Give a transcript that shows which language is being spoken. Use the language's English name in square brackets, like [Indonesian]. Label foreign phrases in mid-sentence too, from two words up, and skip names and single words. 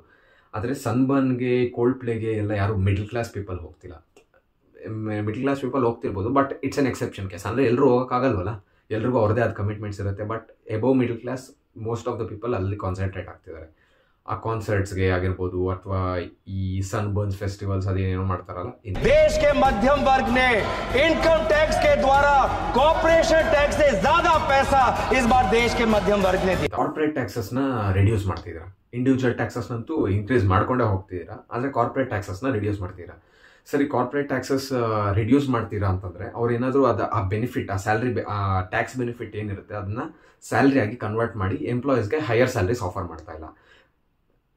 [Kannada] ಆದರೆ ಸನ್ಬರ್ನ್ಗೆ ಕೋಲ್ಡ್ ಪ್ಲೇಗೆ ಎಲ್ಲ ಯಾರು [English] middle class people [Kannada] ಹೋಗ್ತಿಲ್ಲ. [English] middle class people [Kannada] ಹೋಗ್ತಿರ್ಬೋದು, [English] but it's an exception case. [Kannada] ಅಂದರೆ ಎಲ್ಲರೂ ಹೋಗೋಕ್ಕಾಗಲ್ವಲ್ಲ, ಎಲ್ರಿಗೂ ಅವ್ರದ್ದೇ ಆದ ಕಮಿಟ್ಮೆಂಟ್ಸ್ ಇರುತ್ತೆ. [English] but above middle class most of the people [Kannada] ಅಲ್ಲಿ ಕಾನ್ಸಂಟ್ರೇಟ್ ಆಗ್ತಿದ್ದಾರೆ. ಆ ಕಾನ್ಸರ್ಟ್ಸ್ಗೆ ಆಗಿರ್ಬೋದು ಅಥವಾ ಈ सनबर्न फेस्टिवल्स ಅದೇನೇನೋ ಮಾಡ್ತಾರಲ್ಲ. [Hindi] देश के मध्यम वर्ग ने [English] income tax [Hindi] के द्वारा [English] corporation tax [Hindi] से ज्यादा पैसा इस बार देश के मध्यम वर्ग ने दिया. [English] corporate taxes [Kannada] ನ ರಿಡ್ಯೂಸ್ ಮಾಡ್ತಿದ್ದೀರಾ, [English] individual taxes [Kannada] ನಂತೂ ಇನ್ಕ್ರೀಸ್ ಮಾಡ್ಕೊಂಡೇ ಹೋಗ್ತಿದ್ದೀರಾ, ಆದರೆ [English] corporate taxes [Kannada] ನ ರಿಡ್ಯೂಸ್ ಮಾಡ್ತೀರಾ. ಸರಿ, [English] corporate taxes reduce [Kannada] ಮಾಡ್ತೀರಾ ಅಂತಂದ್ರೆ ಅವ್ರು ಏನಾದರೂ ಆ ಬೆನಿಫಿಟ್, ಆ ಸ್ಯಾಲ್ರಿ, ಆ [English] tax benefit [Kannada] ಏನಿರುತ್ತೆ ಅದನ್ನ ಸ್ಯಾಲ್ರಿ ಆಗಿ ಕನ್ವರ್ಟ್ ಮಾಡಿ ಎಂಪ್ಲಾಯೀಸ್ಗೆ [English] higher salaries offer [Kannada] ಮಾಡ್ತಾ ಇಲ್ಲ.